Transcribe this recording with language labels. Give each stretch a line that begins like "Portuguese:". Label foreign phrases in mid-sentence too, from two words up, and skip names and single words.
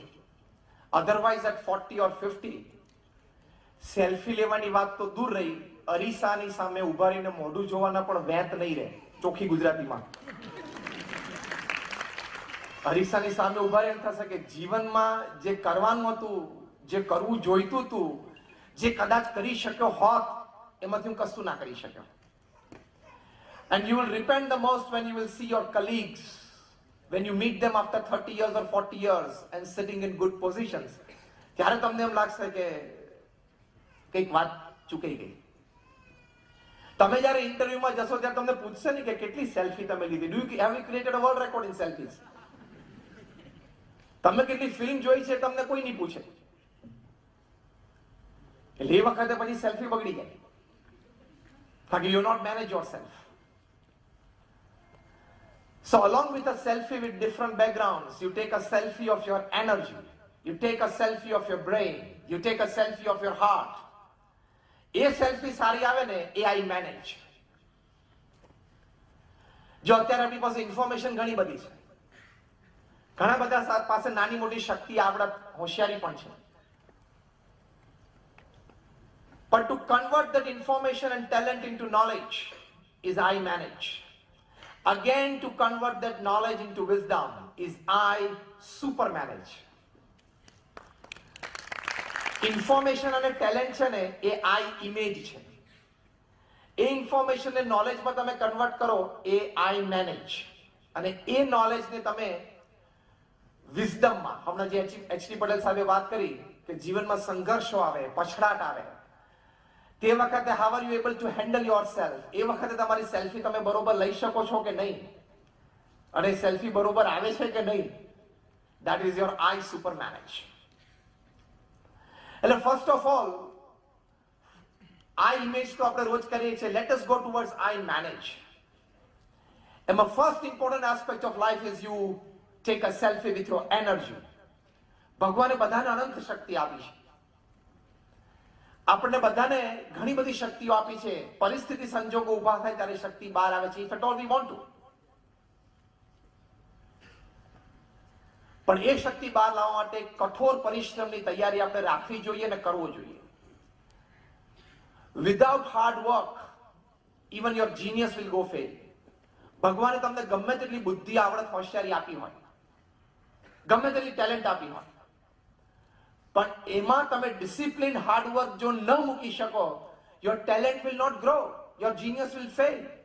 English: otherwise at 40 or 50
Gujarati: સેલ્ફી લેવાની વાત તો દૂર રહી, અરીસાની સામે ઉભા રહીને મોઢું જોવાના પણ વેત નહીં રહે. ચોખ્ખી ગુજરાતીમાં અરીસાની સામે ઉભા રહીને થશે કે જીવનમાં જે કરવાનું હતું, જે કરવું જોઈતું હતું, જે કદાચ કરી શક્યો હોત, એમાંથી હું કશું ના કરી શક્યો.
English: And you will repent the most when you will see your colleagues, when you meet them after 30 years or 40 years and sitting in good positions.
Gujarati: ત્યારે તમને એમ લાગશે કે કંઈક વાત ચૂકાઈ ગઈ. તમે જ્યારે ઇન્ટરવ્યુમાં જશો ત્યારે તમને પૂછશે ને કે કેટલી સેલ્ફી તમે લીધી,
English: do you have you created a world record in selfies?
Gujarati: તમે કેટલી ફિલ્મ જોઈ છે તમને કોઈ નહીં પૂછે. એટલે એ વખતે પછી સેલ્ફી બગડી જાય, કારણ કે
English: you not manage your self. So along with a selfie with different backgrounds, you take a selfie of your energy, you take a selfie of your brain, you take a selfie of your heart.
Gujarati: એ સેલ્ફી સારી આવે ને એ
English: I manage.
Gujarati: જો અત્યારે આપણી પાસે ઇન્ફોર્મેશન ઘણી બધી છે, ઘણા બધા પાસે નાની મોટી શક્તિ, આવડત, હોશિયારી પણ છે,
English: but to convert that information and talent into knowledge is I manage. Again, to convert that knowledge into wisdom is I super manage.
Gujarati: ઇન્ફોર્મેશન અને ટેલેન્ટ છે ને એ
English: I image
Gujarati: છે. એ ઇન્ફોર્મેશન ને નોલેજમાં તમે કન્વર્ટ કરો એ
English: I manage.
Gujarati: અને એ નોલેજને તમે વિઝડમમાં, હમણાં જે એચ.ડી. પટેલ સાહેબે વાત કરી કે જીવનમાં સંઘર્ષો આવે, પછડાટ આવે, તે વખતે
English: how are you able to handle your self,
Gujarati: એ વખતે તમારી સેલ્ફી તમે બરોબર લઈ શકો છો કે નહીં, અને સેલ્ફી બરોબર આવે છે કે નહીં,
English: that is your I super manage.
Gujarati: એટલે
English: first of all I image
Gujarati: તો આપણે રોજ કરીએ છીએ.
English: Let us go towards I manage. And the first important aspect of life is you take a selfie with your energy.
Gujarati: ભગવાને બધાને અનંત શક્તિ આપી છે, આપણને બધાને ઘણી બધી શક્તિઓ આપી છે. પરિસ્થિતિ સંજોગો ઉભા થાય ત્યારે શક્તિ બહાર આવે છે,
English: if at all we want to.
Gujarati: પણ એ શક્તિ બહાર લાવવા માટે કઠોર પરિશ્રમની તૈયારી આપણે રાખવી જોઈએ અને કરવો જોઈએ.
English: Without hard work even your genius will go fail.
Gujarati: ભગવાને તમને ગમે તેટલી બુદ્ધિ, આવડત, હોશિયારી આપી હોય, ગમે તેટલી ટેલેન્ટ આપી હોય, પણ એમાં તમે ડિસિપ્લિન, હાર્ડવર્ક જો ન મૂકી શકો,
English: your talent will not grow, your genius will fail.